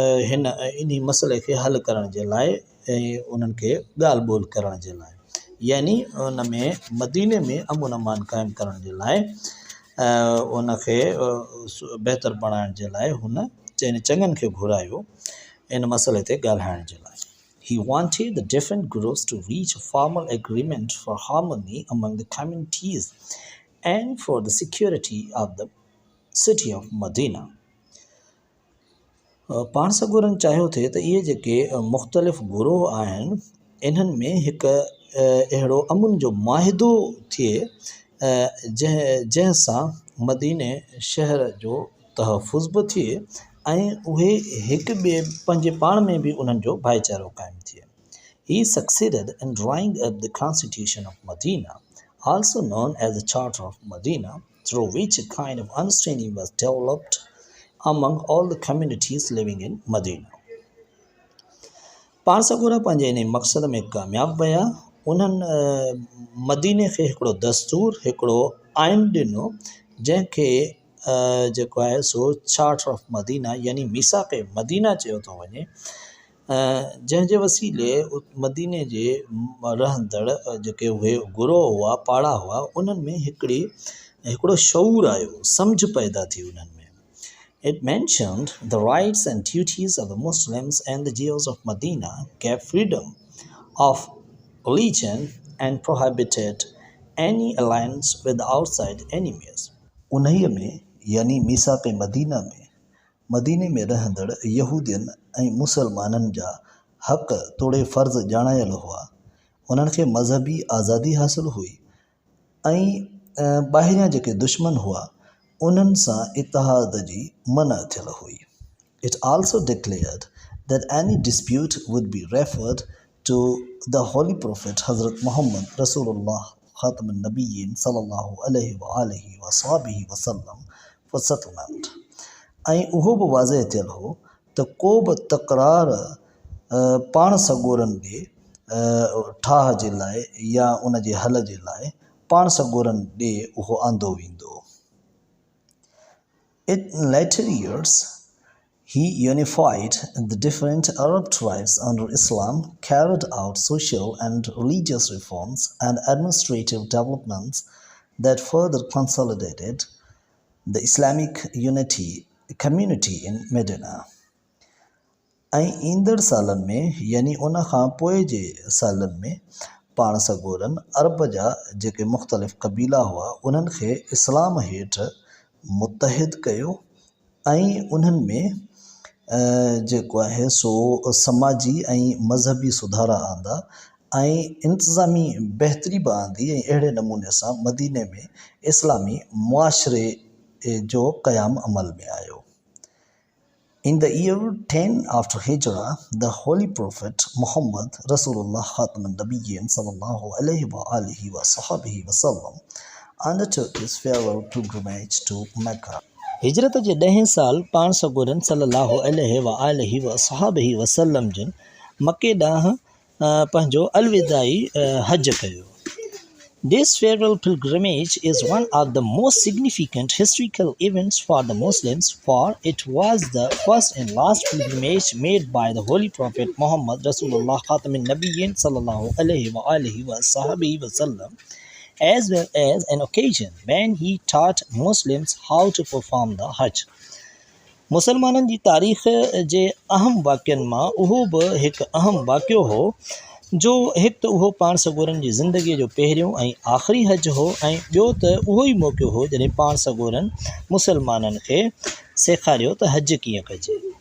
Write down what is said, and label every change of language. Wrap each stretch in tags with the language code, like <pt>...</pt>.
<sd>हिन इन मसइले खे हल करण जे लाइ ऐं उन्हनि खे ॻाल्हि ॿोल करण जे लाइ यानी उन में मदीने में अमन अमान क़ाइमु करण जे लाइ उनखे बहितर बणाइण जे लाइ हुन चङनि खे घुरायो इन मसइले ते ॻाल्हाइण जे लाइ.</sd> <en>He wanted the different groups to reach a formal agreement for harmony among the communities and for the security of the city of Medina.</en> <sd>पाण सगोरन चाहियो थे त इहे जेके मुख़्तलिफ़ गुरोह आहिनि इन्हनि में हिकु अहिड़ो अमुन जो माहिदो थिए जंहिंसां मदीने शहर जो तहफ़ुज़ बि थिए ऐं उहे हिक ॿिए पंहिंजे पाण में बि उन्हनि जो भाईचारो क़ाइमु थिए.</sd> <en>He succeeded in drawing up the Constitution of Medina, also known as the Charter of Medina, through which a kind of understanding was developed among all the communities living in Medina.</en> <sd>पाण सगोरा पंहिंजे इन मक़सद में कामयाबु विया. उन्हनि मदीने खे हिकिड़ो दस्तूर हिकिड़ो आइन ॾिनो जंहिंखे जेको आहे सो चार्टर ऑफ मदीना यानी मीसाक़ मदीना चयो थो वञे जंहिंजे वसीले मदीने जे रहंदड़ जेके उहे गुरोह हुआ पाड़ा हुआ उन्हनि में हिकिड़ो शऊर आयो सम्झ पैदा थी उन्हनि में.</sd> <en>It mentioned the rights and duties of the Muslims and the Jews of Medina, gave freedom of religion and prohibited any alliance with the outside enemies.</en> <sd>उन्हीअ में यानी मीसाक़ मदीने में रहंदड़ यहूदियन ऐं मुसलमाननि जा हक़ तोड़े फ़र्ज़ ॼाणायल हुआ. उन्हनि खे मज़हबी आज़ादी हासिलु हुई ऐं ॿाहिरियां जेके दुश्मन हुआ उन्हनि सां इतिहाद जी मना थियल हुई.</sd> <en>It also declared that any dispute would be referred to the Holy Prophet Hazrat Muhammad Rasulullah Khatam al-Nabiyyin sallallahu alaihi wa sahbihi wa sallam for settlement.</en> <sd>ऐं उहो बि वाज़े थियल हो त को बि तकरार पाण सगोरनि ॾे ठाह जे लाइ या उन जे हल जे लाइ पाण सगोरनि ॾे उहो आंदो वेंदो.</sd> <en>In later years, he unified the different Arab tribes under Islam, carried out social and religious reforms and administrative developments that further consolidated the Islamic community in Medina.</en> <sd>ऐं ईंदड़ सालनि में यानी उन खां पोइ जे सालनि में पाण सगोरन अरब जा जेके मुख़्तलिफ़ क़बीला हुआ उन्हनि खे इस्लाम हेठि मुतहिद कयो ऐं उन्हनि में जेको आहे सो समाजी ऐं मज़हबी सुधारा आंदा ऐं इंतिज़ामी बहितरी बि आंदी ऐं अहिड़े नमूने सां मदीने में इस्लामी मुआशरे जो क़याम अमल में आयो.</sd> <en>In the year 10 after Hijrah, the Holy Prophet Muhammad Rasulullah Khatam al-Nabiyyin sallallahu alaihi wa sahbihi wa sallam undertook his farewell pilgrimage to Mecca.</en> <sd>हिजरत जे 10 साल पाण सगोरन सल्लल्लाहु अलैहि व सहाबिही वसल्लम जिन मके ॾांहुं पंहिंजो अलविदाई हज कयो.</sd> <en>This farewell pilgrimage is one of the most significant historical events for the Muslims, for it was the first and last pilgrimage made by the Holy Prophet Muhammad Rasulullah Khatam al-Nabiyyin sallallahu alaihi wa sahbihi wasallam, as well as an occasion when he taught Muslims how to perform the Hajj.</en> <sd>मुसलमाननि जी तारीख़ जे अहम वाक़िअनि मां उहो बि हिकु अहम वाक़ियो हो जो हिकु त उहो पाण सगोरन जी ज़िंदगीअ जो पहिरियों ऐं आख़िरी हज हो ऐं ॿियो त उहो ई मौक़ो हो जॾहिं पाण सगोरन मुसलमाननि खे सेखारियो त हज कीअं कजे.</sd>